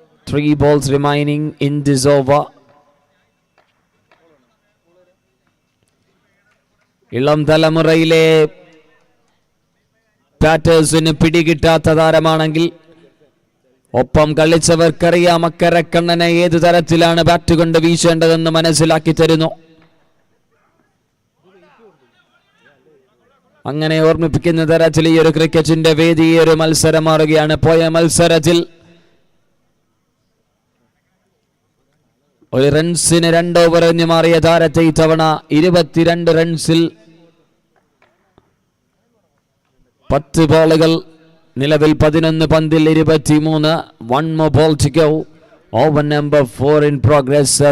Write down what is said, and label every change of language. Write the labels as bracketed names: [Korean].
[English] 3 balls remaining in this over. [Malayalam] ഇളം തലമുറയിലെ ബാറ്റേഴ്സിന് പിടികിട്ടാത്ത താരമാണെങ്കിൽ ഒപ്പം കളിച്ചവർക്കറിയാം അക്കരക്കണ്ണനെ ഏതു തരത്തിലാണ് ബാറ്റ് കൊണ്ട് വീശേണ്ടതെന്ന് മനസ്സിലാക്കി തരുന്നു. അങ്ങനെ ഓർമ്മിപ്പിക്കുന്ന തരത്തിൽ ഈ ഒരു ക്രിക്കറ്റിന്റെ വേദി ഈ ഒരു മത്സരം മാറുകയാണ്. പോയ മത്സരത്തിൽ ഒരു റൺസിന് 2 ഓവർ എറിഞ്ഞു മാറിയ താരത്തെ ഇത്തവണ 22 റൺസിൽ 10 ബോളുകൾ. നിലവിൽ 11 പന്തിൽ 23. [English] 1 more ball to go. Over number 4 in progress.